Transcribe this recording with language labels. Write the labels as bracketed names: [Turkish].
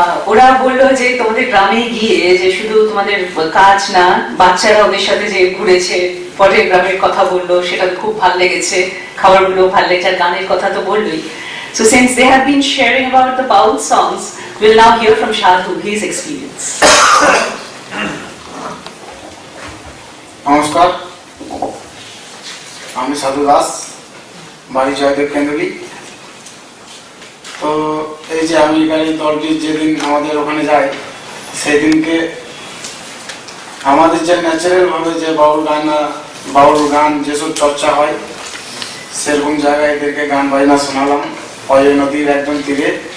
[Bangla] ওরা বললো যে তোমাদের গ্রামে গিয়ে যে শুধু তোমাদের কাজ না, বাচ্চারা ওদের সাথে যে ঘুরেছে, পরের গ্রামের কথা বললো, সেটা খুব ভালো লেগেছে, খাবারগুলো ভালো লেগেছে, আর গানের কথা তো বললোই। [English] So since they have been sharing about the Baul songs, we'll now hear from Shadhu, his experience. [Bangla] নমস্কার, আমি সাধু দাস, বাড়ি জয়দেব কেন্দ্রলি। তো এই যে আমেরিকার এই দলটি যেদিন আমাদের ওখানে যায়, সেদিনকে আমাদের যে ন্যাচারাল ভাবে যে বাউল গান যেসব চর্চা হয়, সেরকম জায়গায় এদেরকে গান বাজনা শোনালাম অজয় নদীর একদম তীরে।